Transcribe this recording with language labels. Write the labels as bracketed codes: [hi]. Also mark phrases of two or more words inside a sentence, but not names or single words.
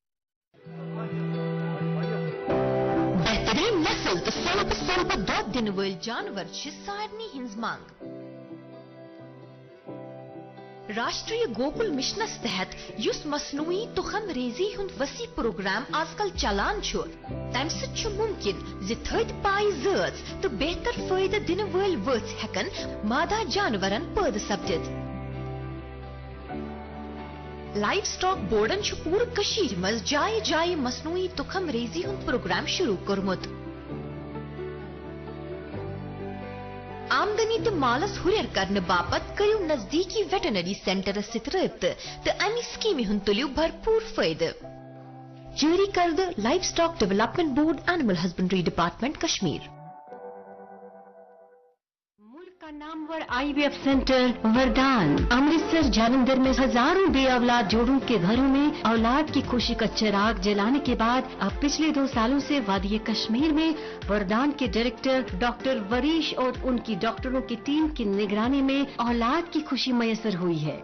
[ks] بہترین نسل تو سلب دۄد دِنہٕ وٲلۍ جانور چھِ سارنٕے ہٕنٛز منٛگ۔ راشٹریہ گوکل مشنس تحت یُس مصنوعی تخم ریزی ہُنٛد وسیع پروگرام آز کل چلان چھُ، تمہِ سۭتۍ چھُ ممکن زِ تھٔدۍ پایہِ زٲژ تہٕ بہتر فٲیدٕ دِنہٕ وٲلۍ ؤژھۍ ہٮ۪کن مادہ جانورن پٲدٕ سپدِتھ۔ لائف سٹاک بورڈن چھُ پوٗرٕ کٔشیٖرِ منٛز جایہِ جایہِ مصنوعی تخم ریزی ہُنٛد پروگرام شروع کوٚرمُت۔ آمدنی تہند مالس ہریر کرنے باپت کریو نزدیکی [en] veterinary centre [ks] ست رابطہ تو امہ سکیمہ ہند تلیو بھرپور فائدہ. [ur] جاری کردہ لائف سٹاک ڈیولپمنٹ بورڈ اینیمل ہسبنڈری ڈپارٹمنٹ کشمیر. کا نامور IVF سینٹر وردان امرتسر جالندھر میں ہزاروں بے اولاد جوڑوں کے گھروں میں اولاد کی خوشی کا چراغ جلانے کے بعد اب پچھلے 2 سالوں سے وادی کشمیر میں وردان کے ڈائریکٹر ڈاکٹر وریش اور ان کی ڈاکٹروں کی ٹیم کی نگرانی میں اولاد کی خوشی میسر ہوئی ہے.